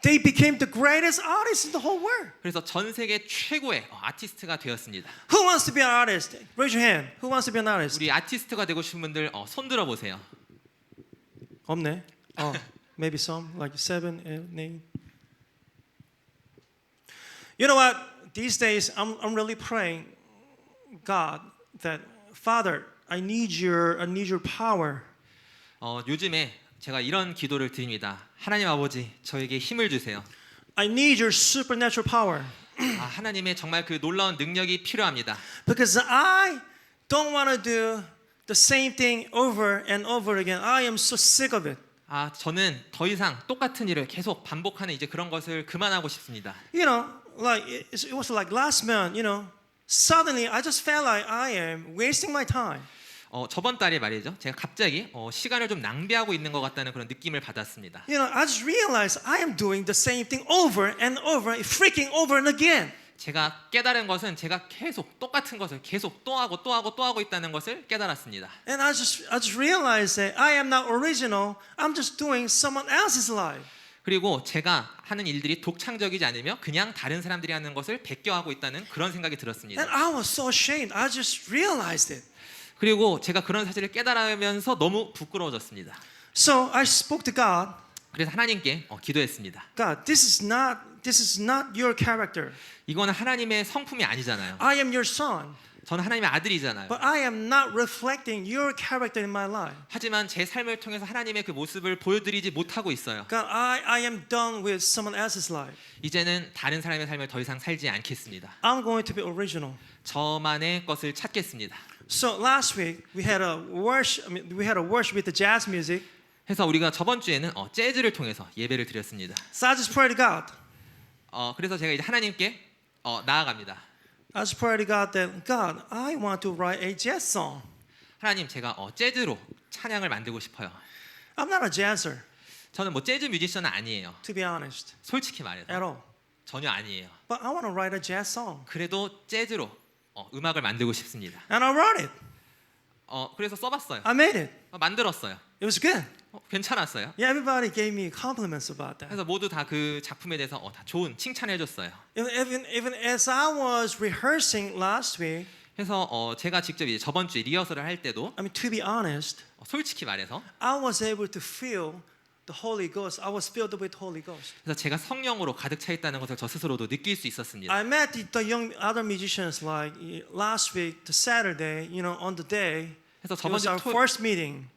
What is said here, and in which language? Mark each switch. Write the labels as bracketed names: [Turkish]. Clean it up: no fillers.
[English] They became the greatest artists in the whole world. [Korean] 그래서 전 세계 최고의 아티스트가 되었습니다. [English] Who wants to be an artist? Raise your hand. Who wants to be an artist? [Korean] 우리 아티스트가 되고 싶은 분들 손 들어 보세요. 없네. [English] Maybe some, like 7, 8. You know what? These days, I'm really praying, God, that Father, I need your power. [Korean] 요즘에 제가 이런 기도를 드립니다. 하나님 아버지, 저에게 힘을 주세요. [English] I need your supernatural power. [Korean] 하나님의 정말 그 놀라운 능력이 필요합니다. [English] Because I don't want to do the same thing over and over again. I am so sick of it. [Korean] 저는 더 이상 똑같은 일을 계속 반복하는 이제 그런 것을 그만하고 싶습니다. [English] Like it was like last month, suddenly I just felt like I am wasting my time. [Korean] 저번 달에 말이죠. 제가 갑자기 시간을 좀 낭비하고 있는 것 같다는 그런 느낌을 받았습니다. [English] I just realized I am doing the same thing over and over, freaking over and again. [Korean] 제가 깨달은 것은 제가 계속 똑같은 것을 계속 또 하고 있다는 것을 깨달았습니다. [English] And I just realized that I am not original. I'm just doing someone else's life. [Korean] 그리고 제가 하는 일들이 독창적이지 않으며 그냥 다른 사람들이 하는 것을 베껴하고 있다는 그런 생각이 들었습니다. [English] And I was so ashamed. I just realized it. [Korean] 그리고 제가 그런 사실을 깨달으면서 너무 부끄러워졌습니다. [English] So I spoke to God. [Korean] 그래서 하나님께 기도했습니다. [English] God, this is not this is not your character. [Korean] 이거는 하나님의 성품이 아니잖아요. [English] I am your son, [Korean] 저는 하나님의 아들이잖아요. [English] but I am not reflecting your character in my life. [Korean] 하지만 제 삶을 통해서 하나님의 그 모습을 보여드리지 못하고 있어요. [English] God, I am done with someone else's life. [Korean] 이제는 다른 사람의 삶을 더 이상 살지 않겠습니다. [English] I'm going to be original. [Korean] 저만의 것을 찾겠습니다. [English] So last week we had a worship with the jazz music. [Korean] 해서 우리가 저번 주에는 재즈를 통해서 예배를 드렸습니다. [English] So I just pray to God. [Korean] 그래서 제가 이제 하나님께 나아갑니다. [English] I just pray to God that God, I want to write a jazz song. [Korean] 하나님, 제가 재즈로 찬양을 만들고 싶어요. [English] I'm not a jazzer, [Korean] 저는 뭐 재즈 뮤지션은 아니에요. [English] to be honest, [Korean] 솔직히 말해서 [English] at all. [Korean] 전혀 아니에요. [English] But I want to write a jazz song, [Korean] 그래도 재즈로 음악을 만들고 싶습니다. [English] and I wrote it. [Korean] 그래서 써봤어요. [English] I made it. [Korean] 만들었어요. [English] It was good. [Korean] 괜찮았어요. [English] Yeah, everybody gave me compliments about that. [Korean] 그래서 모두 다 그 작품에 대해서 다 좋은 칭찬해줬어요. [English] Even as I was rehearsing last week, [Korean] 그래서 제가 직접 이제 저번 주에 리허설을 할 때도 [English] I mean, to be honest, [Korean] 솔직히 말해서 [English] I was able to feel the Holy Ghost. I was filled with Holy Ghost. [Korean] 그래서 제가 성령으로 가득 차 있다는 것을 저 스스로도 느낄 수 있었습니다. [English] I met the young other musicians like last week, the Saturday, on the day. [Korean] 그래서 [English] It was our first meeting.